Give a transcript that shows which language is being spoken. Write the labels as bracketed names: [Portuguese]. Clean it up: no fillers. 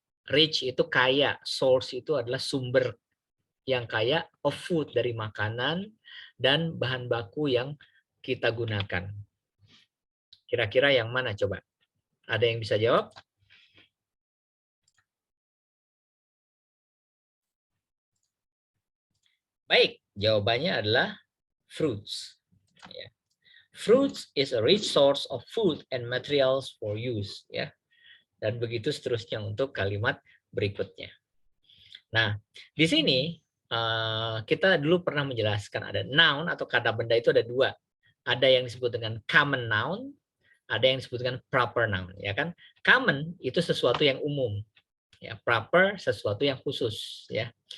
[Indonesian] Rich itu kaya, source itu adalah sumber yang kaya, [English] of food [Indonesian] dari makanan dan bahan baku yang kita gunakan. Kira-kira yang mana coba? Ada yang bisa jawab? Baik, jawabannya adalah [English] fruits. Ya. Fruits is a rich source of food and materials for use. [Indonesian] Ya. Dan begitu seterusnya untuk kalimat berikutnya. Nah, di sini kita dulu pernah menjelaskan ada noun atau kata benda itu ada dua. Ada yang disebut dengan common noun, ada yang disebut dengan proper noun, ya kan? Common itu sesuatu yang umum, ya. Proper sesuatu yang khusus, ya.